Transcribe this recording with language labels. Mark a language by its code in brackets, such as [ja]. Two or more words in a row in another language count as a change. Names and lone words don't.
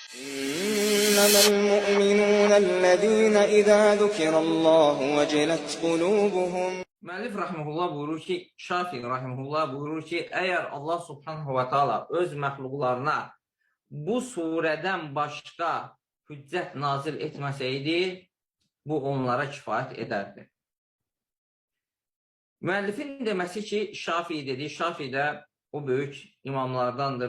[ar] إنما المؤمنون الذين إذا ذكر الله وجلت قلوبهم. [az] Müəllif rahimehullah buyurur ki, Şafi rahimehullah buyurur ki, əgər Allah [ar] سبحانه وتعالى [az] öz məxluqlarına bu surədən başqa hüccət nazil etməsəydi, bu onlara kifayət edərdi. Müəllifin deməsi ki, Şafi dedi, Şafi də o böyük imamlardandır.